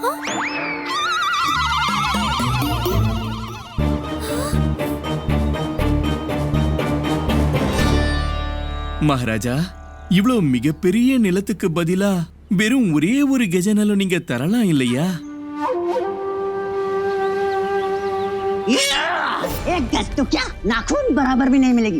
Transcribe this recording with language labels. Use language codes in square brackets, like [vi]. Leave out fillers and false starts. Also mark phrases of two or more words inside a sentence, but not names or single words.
[ta] மகாராஜா, இவ்வளவு மிகப்பெரிய நிலத்துக்கு பதிலா வெறும் ஒரே ஒரு கெஜ நிலம் நீங்க தரலாம் இல்லையா? [hi] एक गज तो क्या नाखून बराबर भी नहीं मिलेगी।